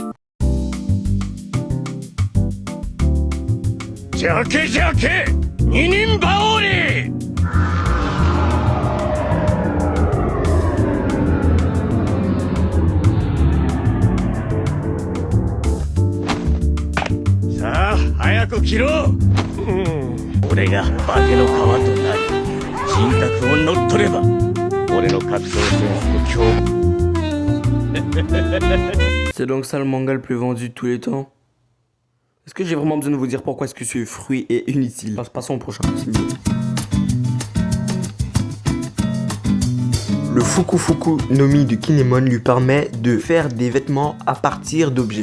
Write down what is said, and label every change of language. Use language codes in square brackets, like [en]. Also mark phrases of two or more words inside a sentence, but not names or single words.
[ja] Jake Jake Ninin Baori. Sa, 早く切ろう。俺が化けの皮となり、人格を乗っ取れば、俺の格闘センスと強。 [fr] C'est donc ça le manga le plus vendu de tous les temps? Est-ce que j'ai vraiment besoin de vous dire pourquoi est-ce que ce fruit est inutile? Passons au prochain. Le Fuku Fuku no Mi de Kinemon lui permet de faire des vêtements à partir d'objets.